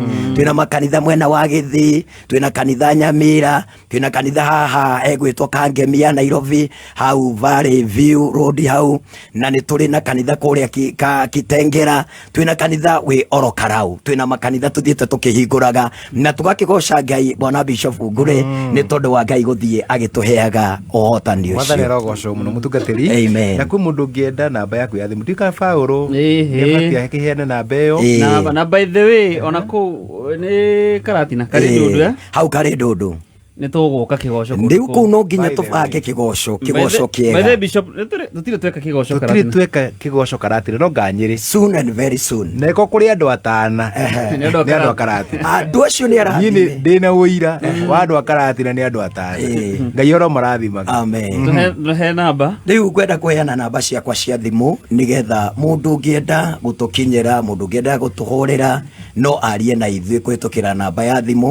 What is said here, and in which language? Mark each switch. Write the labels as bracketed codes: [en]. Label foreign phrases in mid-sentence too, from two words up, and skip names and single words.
[ki] Twĩna makanitha mwena wa Gĩthii, twĩna kanitha Nyamira, twĩna kanitha haha egwĩtwo Kangemia Nairobi, hau Valley View Road hau, na nĩ tũrĩ na kanitha kũrĩa Kitengera, twĩna kanitha wĩ Orokarau, twĩna makanitha na tuthiete tukihinguraga na tugakigoca Ngai bwana Bishop Ngure ni tondu wa Ngai guthie agituheaga ohotani ucio. Mwathani rogoco muno mutungatiri. Amen. Na kwi mundu ngienda namba yaku ya thimu ndika Paulo ngebatia hekiheane namba iyo na [en] by the way [ki] ona ku ni karatina kari ndundu hau kari ndundu ni tuguka kigoco ndiu ku no nginya tubange kigoco kiega. [en] By the Bishop [ki] tutire tweka kigoco karatina. Tutire tweka kigoco karatina no nganyiri [en] soon and very soon. [ki] Neko kuri andu atana ni andu akaratina. Andu acio ni arathime. Ni ndina uira wa andu akaratina ni andu atana. Ngai oro marathimaga. Amen. He namba riu ngwenda kuheana namba ciakwa cia thimu nigetha mundu ngienda gutukinyira mundu ngienda gutuhurira no arie na ithuĩ kũhĩtũkĩra namba ya thimũ.